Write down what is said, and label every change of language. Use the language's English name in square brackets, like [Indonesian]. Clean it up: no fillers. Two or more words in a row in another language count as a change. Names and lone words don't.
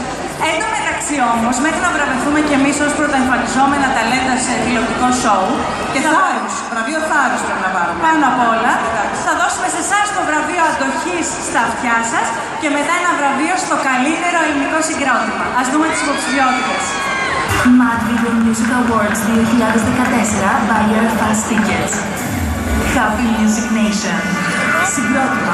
[Greek] Εν τω μεταξύ όμως, μέχρι να βραβευτούμε κι εμείς ως πρωτοεμφανιζόμενα ταλέντα σε τηλεοπτικό σοου και θάρρους, βραβείο θάρρους πρέπει να πάρουμε. Πάνω απ' όλα, θα δώσουμε σε εσάς το βραβείο αντοχής στα αυτιά σας και μετά ένα βραβείο στο καλύτερο ελληνικό συγκρότημα. Ας δούμε τις υποψηφιότητες. [English] Mad Video Music Awards 2014 by Your Fast Tickets. Happy Music Nation. [Greek] Συγκρότημα.